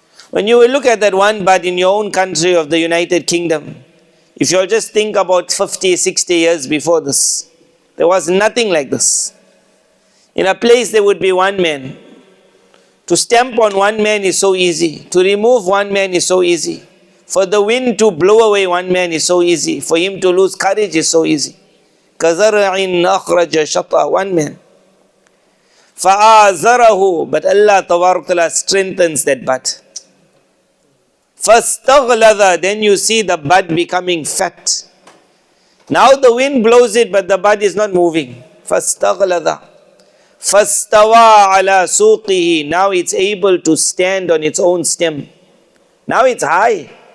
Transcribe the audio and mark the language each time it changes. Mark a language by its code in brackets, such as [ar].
[en] When you will look at that one bud in your own country of the United Kingdom, if you'll just think about 50, 60 years before this, there was nothing like this. In a place there would be one man. To stamp on one man is so easy. To remove one man is so easy. For the wind to blow away one man is so easy. For him to lose courage is so easy. [ar] كَزَرْعٍ أَخْرَجَ شَطْأَهُ, [en] one man. [ar] فَآزَرَهُ, [en] but Allah Tabarak Ta'ala strengthens that bud. [ar] فَاسْتَغْلَظَ, [en] then you see the bud becoming fat. Now the wind blows it, but the bud is not moving. [ar] فَاسْتَغْلَظَ فَاسْتَوَى عَلَى سُوقِهِ, [en] now it's able to stand on its own stem. Now it's high.